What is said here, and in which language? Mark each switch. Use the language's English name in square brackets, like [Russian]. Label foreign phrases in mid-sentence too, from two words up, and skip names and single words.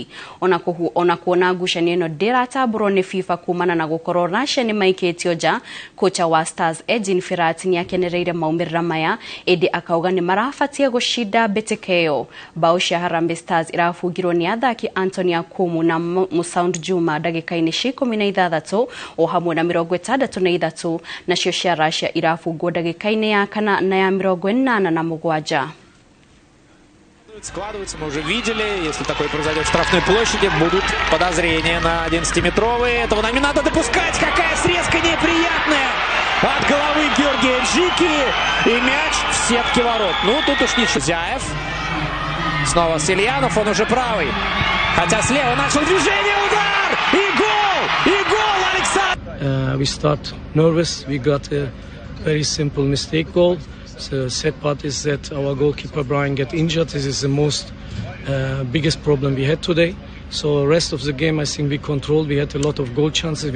[Kikuyu] Ona kuona ngucanio ĩno ndĩratambũrwo nĩ FIFA kumana na gũkorwo Russia nĩ maikĩtio nja, kocha wa Stars Edin Firat nĩakenereire maumĩrĩra maya ĩndĩ akauga nĩ marabatie gũcinda mbĩtĩka ĩyo. Bao cia Harambee Stars irabungirwo nĩ athaki Anthony Akumu na Musound Juma ndagĩka-inĩ cia 16 o hamwe na 63 nacio cia Russia irafungwo ndagĩka-inĩ ya 4 na ya 87. [Russian] Складывается, мы уже видели, если такое произойдет в штрафной площади, будут подозрения на 11-метровые. Этого нам не надо допускать. Какая срезка неприятная от головы Георгия Джики. И мяч в сетке ворот. Ну, тут уж ничего. Зяев. Снова Сельянов, он уже правый. Хотя слева начал движение, удар! И гол! И gol, Alexander! [English] We start nervous. We got a very simple mistake goal. The sad part is that our goalkeeper Brian got injured. This is the most biggest problem we had today. So rest of the game, I think we controlled. We had a lot of goal chances.